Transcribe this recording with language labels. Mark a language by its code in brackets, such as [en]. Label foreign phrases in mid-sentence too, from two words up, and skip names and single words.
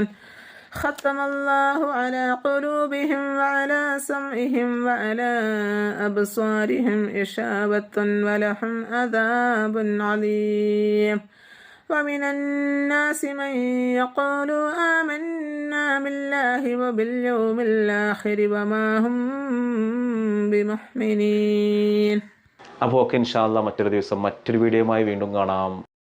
[ar] ختم الله على قلوبهم وعلى سمعهم وعلى أبصارهم غشاوة ولهم عذاب عظيم. ومن الناس من يقول آمنا بالله وباليوم الآخر وما هم بمؤمنين. [ml] അപ്പോൾ ഓക്കെ [ar] إن شاء الله [ml] മറ്റൊരു ദിവസം മറ്റൊരു വീഡിയോയുമായി വീണ്ടും കാണാം.